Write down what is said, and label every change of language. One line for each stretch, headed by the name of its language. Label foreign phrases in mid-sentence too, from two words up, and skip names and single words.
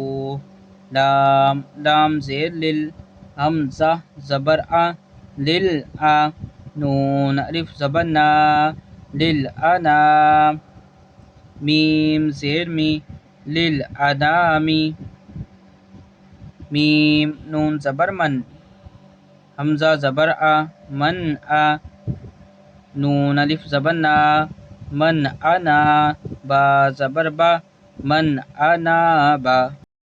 Urdu: لام زیر لل حمزہ زبر آ لل آ نون الف زبر نا لل انا میم زیر می لل انامی میم نون زبر من حمزہ زبر آ من آ نون الف زبر نا من انا با زبر با من انا با